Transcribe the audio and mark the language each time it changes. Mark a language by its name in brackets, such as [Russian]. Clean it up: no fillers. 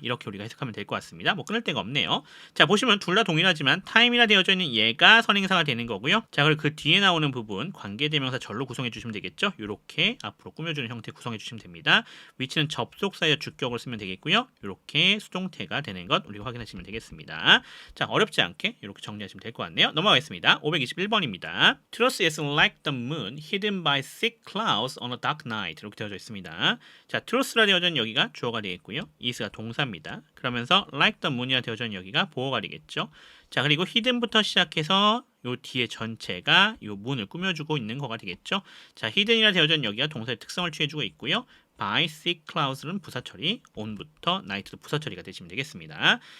[Korean] 이렇게 우리가 해석하면 될 것 같습니다. 뭐 끊을 데가 없네요. 자, 보시면 둘 다 동일하지만 time이라 되어져 있는 얘가 선행사가 되는 거고요. 자, 그리고 그 뒤에 나오는 부분 관계대명사 절로 구성해 주시면 되겠죠. 이렇게 앞으로 꾸며주는 형태 구성해 주시면 됩니다. 위치는 접속사의 주격을 쓰면 되겠고요. 이렇게 수동태가 되는 것 우리가 확인하시면 되겠습니다. 자, 어렵지 않게 이렇게 정리하시면 될 것 같네요. 넘어가겠습니다. 521번입니다. [English] Truth is like the moon hidden by thick clouds on a dark night [Korean] 이렇게 되어져 있습니다. 자, truth라 되어져 있는 여기가 주어가 되겠고요. is가 동사입니다. 그러면서 [English] like the moon [Korean] 이라 되어져 있는 여기가 보어가 되겠죠. 자, 그리고 hidden부터 시작해서 요 뒤에 전체가 요 문을 꾸며주고 있는 거가 되겠죠. 자, hidden이라 되어져 있는 여기가 동사의 특성을 취해주고 있고요. [English] by thick clouds [Korean] 는 부사 처리, on부터 night도 부사 처리가 되시면 되겠습니다.